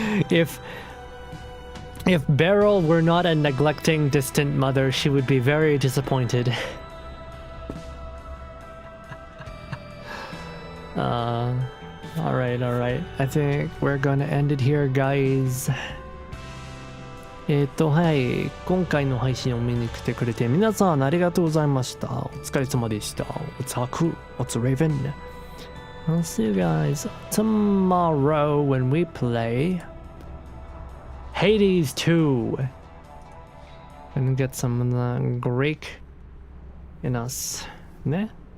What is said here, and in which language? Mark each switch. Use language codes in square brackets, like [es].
[en] If Beryl were not a neglecting, distant mother, she would be very disappointed. Alright. I think we're gonna end it here, guys. [ja] はい。今回の配信を見に来てくれて皆さんありがとうございました。お疲れ様でした。 [en] What's Haku? What's Raven? I'll see you guys tomorrow when we play Hades 2. And get some of the Greek in us. Ne?